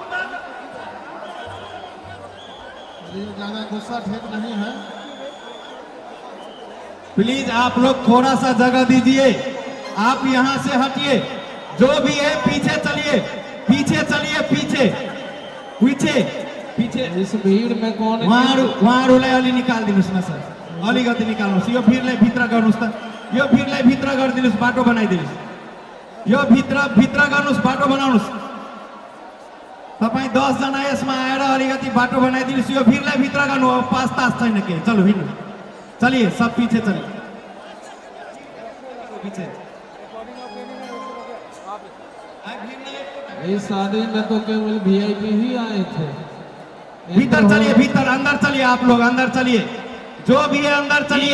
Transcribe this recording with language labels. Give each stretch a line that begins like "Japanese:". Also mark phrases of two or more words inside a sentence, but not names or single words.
Hindi: ज्यादा गुस्सा ठीक नहीं है। प्लीज आप लोग थोड़ा सा जगह दीजिए। आप यहाँ से हटिए। जो भी है पीछे चलिए, पीछे चलिए, पीछे पीछे पीछे। इस भीड़ में कौन
Nepali: वहाँ रोले अली निकाल दिनुस् न सर, अली गति निकाल्नुहोस्। यो भिडलाई भित्र गर्नुहोस् त, यो भिडलाई भित्र गरिदिनुहोस्, बाटो बनाइदिनुहोस्। यो भित्र गर्नुहोस्, बाटो बनाउनुहोस्। तपाईँ 10 जना यसमा आएर अलिकति बाटो बनाइदिनुहोस्। यो भिडलाई भित्र गर्नु, अब पास तास छैन के। चलो हिँड्नु,
Hindi: चलिए सब पीछे चलिए, पीछे। इस शादी में तो केवल वीआईपी ही आए थे। भीतर चलिए, भीतर अंदर चलिए, आप लोग अंदर चलिए। जो भी है अंदर चलिए।